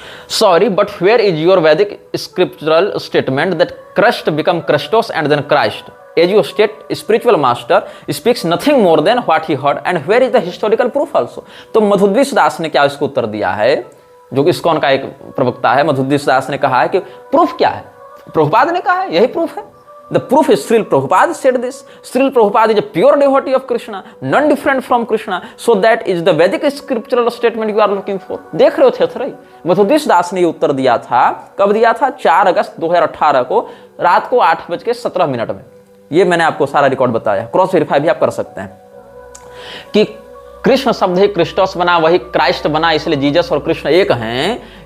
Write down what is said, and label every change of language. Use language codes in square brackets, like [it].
[en] Sorry but where is your Vedic scriptural statement that Christ become Christos and then Christ as you state spiritual master speaks nothing more than what he heard and where is the historical proof also. [hi] तो मधुद्विष दास ने क्या इसको उत्तर दिया है, जो कि ISKCON का एक प्रवक्ता है, मधुद्विष दास ने कहा है कि प्रूफ क्या है? प्रभुपाद ने कहा है, यही प्रूफ है। [en] The proof is Srila Prabhupada said this. Srila Prabhupada is a pure devotee of Krishna, none different from Krishna. So that is the Vedic scriptural statement you are looking for. [hi] देख रहे हो थे मधुद्विष दास ने ये उत्तर दिया था। कब दिया था? 4 अगस्त 2018 को रात को 8:17 में। ये मैंने आपको सारा रिकॉर्ड बताया, क्रॉस वेरीफाई भी आप कर सकते हैं कि कृष्ण शब्द ही क्रिस्टोस बना, वही क्राइस्ट बना, इसलिए जीसस और कृष्ण एक हैं।